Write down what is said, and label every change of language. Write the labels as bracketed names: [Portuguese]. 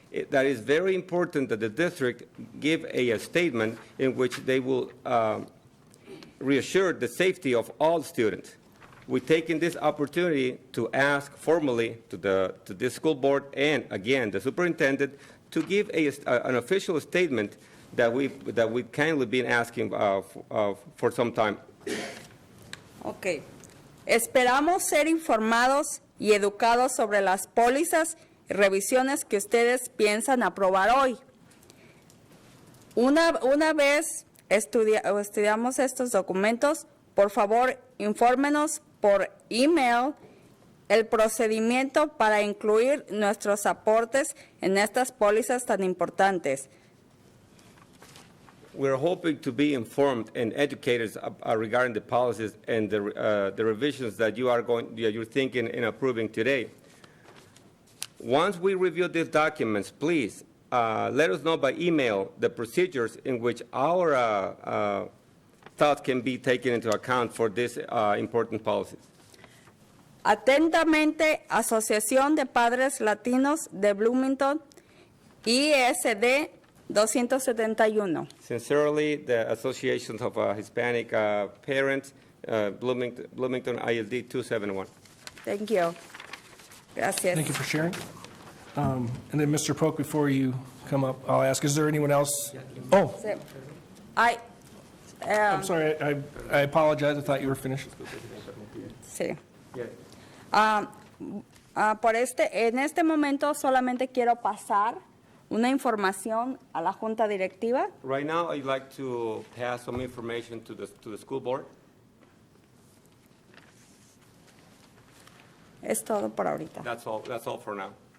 [English] That is very important that the district give a statement in which they will reassure the safety of all students. We've taken this opportunity to ask formally to this school board and, again, the superintendent to give an official statement that we've kindly been asking for some time. Ok. [Spanish] Esperamos ser informados y educados sobre las pólizas y revisiones que ustedes piensan aprobar hoy. Una vez estudiamos estos documentos, por favor, infórmenos por email el procedimiento para incluir nuestros aportes en estas pólizas tan importantes. [English] We're hoping to be informed and educated regarding the policies and the revisions that you're thinking and approving today. Once we review these documents, please let us know by email the procedures in which our thoughts can be taken into account for these important policies. [Spanish] Atentamente, Asociación de Padres Latinos de Bloomington, ISD 271. [English] Sincerely, the Associations of Hispanic Parents, Bloomington ISD 271. Thank you. Gracias. Thank you for sharing. And then, Mr. Polk, before you come up, I'll ask, is there anyone else? Oh, I'm sorry, I apologize. I thought you were finished. [Spanish] Sí. En este momento solamente quiero pasar una información a la Junta Directiva. [English] Right now, I'd like to pass some information to the school board. [Spanish] Es todo por ahorita. [English] That's all for now.